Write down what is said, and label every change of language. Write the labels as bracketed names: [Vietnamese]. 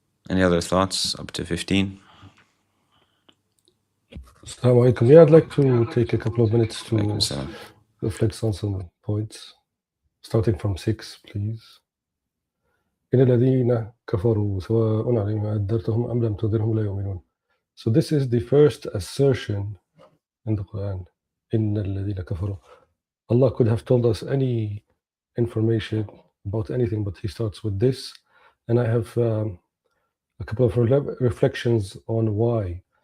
[English] Any other thoughts up to 15? Assalamu alaikum. Yeah, I'd like to take a couple of minutes to Alaikum salam. reflect on some points, starting from 6, please. [Arabic] إن الذين كفروا سواء عليهم أنذرتهم أم لم تنذرهم لا يؤمنون. [English] So this is the first assertion in the Quran. [Arabic] إن الذين كفروا. [English] Allah could have told us any information about anything, but He starts with this. And I have a couple of reflections on why.